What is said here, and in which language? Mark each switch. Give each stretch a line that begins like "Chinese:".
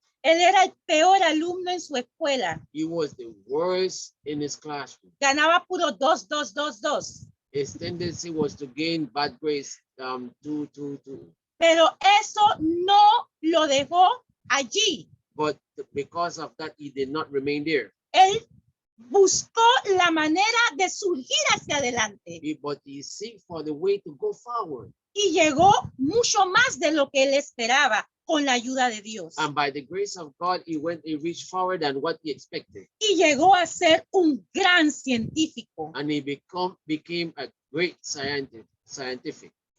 Spanish: Él era el peor alumno en su escuela.
English: He was the worst in his classroom.
Spanish: Ganaba puro 2.
English: His tendency was to gain bad grades, 2.
Spanish: Pero eso no lo dejó allí.
English: But because of that, he did not remain there.
Spanish: Él buscó la manera de surgir hacia adelante
English: But he seek for the way to go forward.
Spanish: y llegó mucho más de lo que él esperaba con la ayuda de Dios.
English: And by the grace of God, he reached forward than what he expected.
Spanish: Y llegó a ser un gran científico.
English: And he became a great scientific.